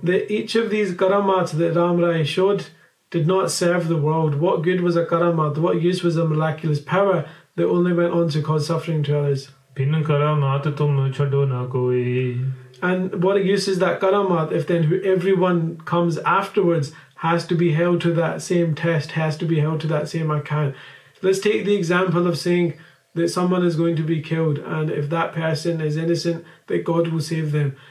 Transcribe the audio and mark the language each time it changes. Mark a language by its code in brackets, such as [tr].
[en] Each of these karamats that Ram Rai showed did not serve the world. What good was a karamat? What use was a miraculous power that only went on to cause suffering to others? [pa] बिन करामात तुम छड़ो ना कोई। [en] And what use is that karamat if then everyone comes afterwards has to be held to that same test, has to be held to that same account? Let's take the example of saying that someone is going to be killed, and if that person is innocent, that God will save them.